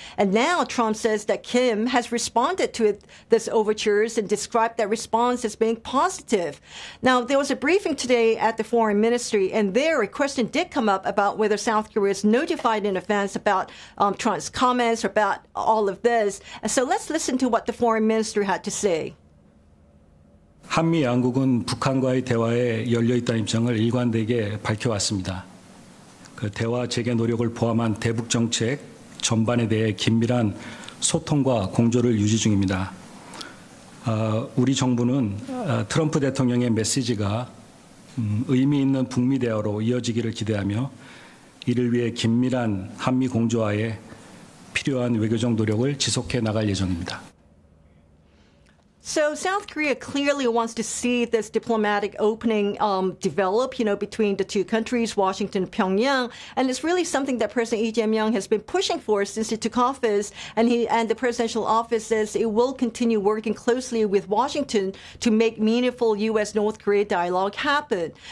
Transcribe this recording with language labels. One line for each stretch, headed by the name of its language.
English: And now Trump says that Kim has responded to this overtures and described that response as being positive. Now, there was a briefing today at the Foreign Ministry, and there a question did come up about whether South Korea is notified in advance about Trump's comments or about all of this. And so let's listen to what the Foreign Minister had to say.
Korean: 한미 양국은 북한과의 대화에 열려 있다는 입장을 일관되게 밝혀왔습니다. 그 대화 재개 노력을 포함한 대북 정책 전반에 대해 긴밀한 소통과 공조를 유지 중입니다. 우리 정부는 트럼프 대통령의 메시지가 의미 있는 북미 대화로 이어지기를 기대하며 이를 위해 긴밀한 한미 공조하에 필요한 외교적 노력을 지속해 나갈 예정입니다.
English: So South Korea clearly wants to see this diplomatic opening develop, you know, between the two countries, Washington and Pyongyang. And it's really something that President Lee Jae-myung has been pushing for since he took office. And the presidential office says it will continue working closely with Washington to make meaningful U.S.-North Korea dialogue happen.